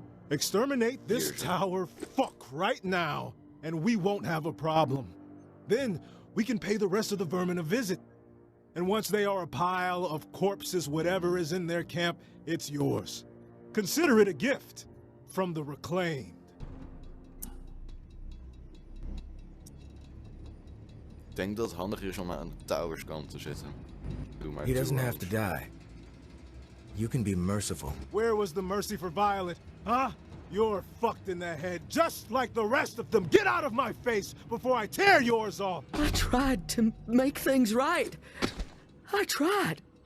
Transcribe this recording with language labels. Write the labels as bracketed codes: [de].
[en] Exterminate this tower fuck right now, and we won't have a problem. Then we can pay the rest of the vermin a visit. And once they are a pile of corpses, whatever is in their camp, it's yours. Consider it a gift from the reclaimed. [nl] Ik denk dat het handig is om aan de towers kant te zitten. Doe maar. [en] He doesn't have to die. You can be merciful. Where was the mercy for Violet? Huh? You're fucked in the head, just like the rest of them. Get out of my face before I tear yours off. I tried to make things right. I tried.